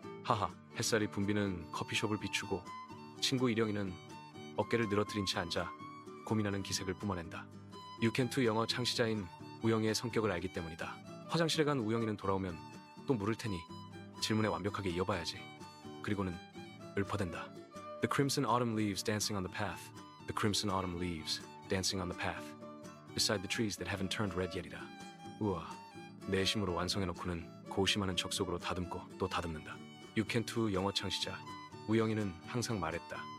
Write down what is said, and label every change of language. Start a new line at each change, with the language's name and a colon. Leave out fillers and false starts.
Korean: 하하, 햇살이 붐비는 커피숍을 비추고 친구 일영이는 어깨를 늘어뜨린 채 앉아 고민하는 기색을 뿜어낸다. 유캔투 영어 창시자인 우영이의 성격을 알기 때문이다. 화장실에 간 우영이는 돌아오면 또 물을 테니 질문에 완벽하게 이어봐야지. 그리고는 읊어댄다.
English: The crimson autumn leaves dancing on the path. The crimson autumn leaves dancing on the path. Beside the trees that haven't turned red yet이다.
Korean: 우와, 내심으로 완성해놓고는 고심하는 척 속으로 다듬고 또 다듬는다. 유캔투 영어 창시자 우영이는 항상 말했다.